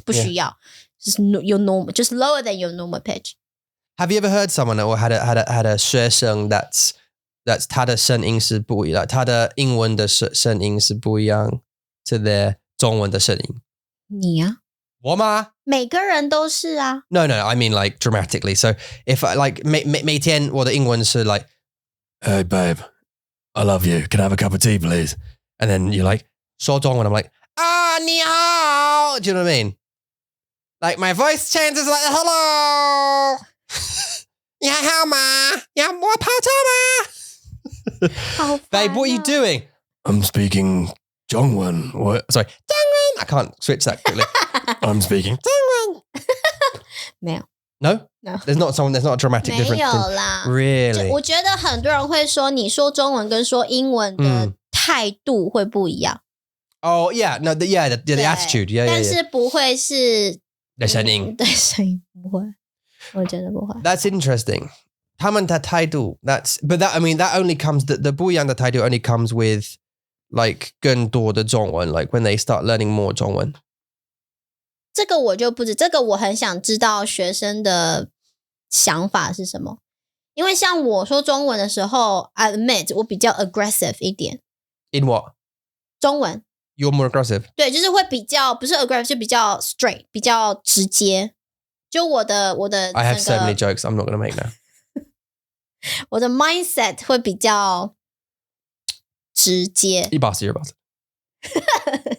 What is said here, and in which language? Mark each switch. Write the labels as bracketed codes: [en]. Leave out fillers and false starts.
[en] 不需要 just your normal, just lower than your normal pitch. Have you ever heard someone or had a [zh] 学生 [en] that's [zh] 他的声音是不一样，他的英文的声音是不一样 [en] to their [zh] 中文的声音？你啊？我吗？每个人都是啊。 [en] No, I mean like dramatically. So if I like [zh] 每天我的英文是 [en] like, hey babe, I love you. Can I have a cup of tea, please? And then you're like, [zh] 说中文 [en] I'm like, [zh] 你好. [en] Do you know what I mean? Like my voice changes like, hello. [zh] 你还好吗？要我泡茶吗？ [en] Babe, what are you doing? I'm speaking 中文. Sorry, 中文. I can't switch that quickly. I'm speaking 中文. [zh] 没有。 [en] No? There's not a dramatic difference. [zh] 没有啦。 [en] Really? [zh] 我觉得很多人会说，你说中文跟说英文的态度会不一样。 [en] Oh, yeah. No, the attitude. Yeah. [zh] 但是不会是的声音。对，声音不会。我觉得不会。 [en] That's interesting. [zh] 他们的态度 [en] but that, I mean, that only comes, the [zh] 不一样的态度 [en] only comes with like [zh] 更多的中文 [en] like when they start learning more 中文？ [zh] 这个我就不知，这个我很想知道学生的想法是什么。因为像我说中文的时候 [en] I admit [zh] 我比较 aggressive 一点。 [en] In what? [zh] 中文。 [en] You're more aggressive? [zh] 对，就是会比较不是 aggressive 就比较 straight 比较直接。就我的 I [en] have so many jokes I'm not going to make now. [zh] 我的 mindset 会比较直接。 [en] You bastard, you're a bastard.